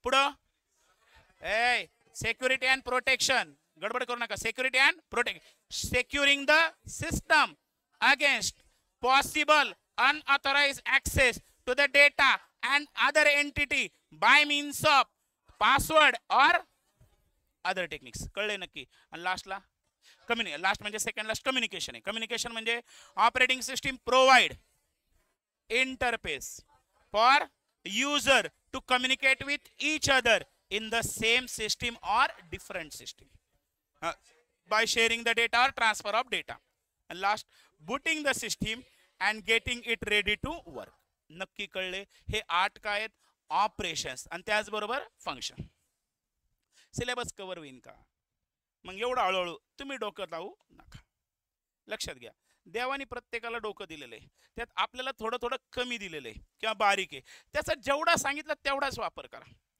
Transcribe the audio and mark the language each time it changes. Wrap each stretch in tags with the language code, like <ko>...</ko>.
<mr>पुढं</mr> <en>security and protection,</en> <mr>गडबड करू नका.</mr> <en>Security and protection, securing the system against possible unauthorized access to the data and other entity by means of password or other techniques.</en> <mr>कळले नक्की? आणि लास्टला last म्हणजे सेकंड लास्ट कम्युनिकेशन आहे.</mr> <en>Communication म्हणजे operating system provide interface for user to communicate with each other in the same system or different system by sharing the data or transfer of data. And last, booting the system and getting it ready to work.</en> <mr>नक्की कळले? हे 8 काय आहेत? Operations आणि त्याचबरोबर function. Syllabus cover होईन का? मग एवढं हळूहळू तुम्ही डोकं लावू नका. लक्षात घ्या, देवानी प्रत्येकाला डोकं दिलेलं आहे, त्यात आपल्याला थोडं थोडं कमी दिलेलं आहे किंवा बारीक आहे, त्याचा जेवढा सांगितलं तेवढाच वापर करा.</mr>